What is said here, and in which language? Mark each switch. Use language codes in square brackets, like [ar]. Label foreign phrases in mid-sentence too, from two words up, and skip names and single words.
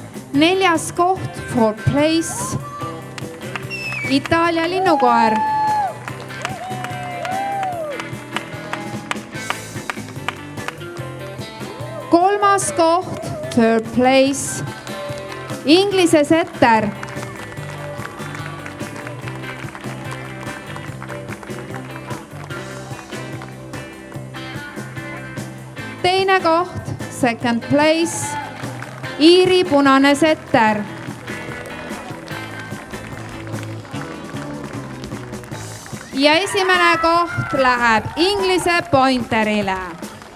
[et] 4. koht, [en] 4th place, [et] Itaalia linnukoer. 3. koht, [en] 3rd place, [et] Inglise setter. 2. koht, [en] 2nd place, [et] Iiri punane setter. Ja esimene koht läheb Inglise pointerile.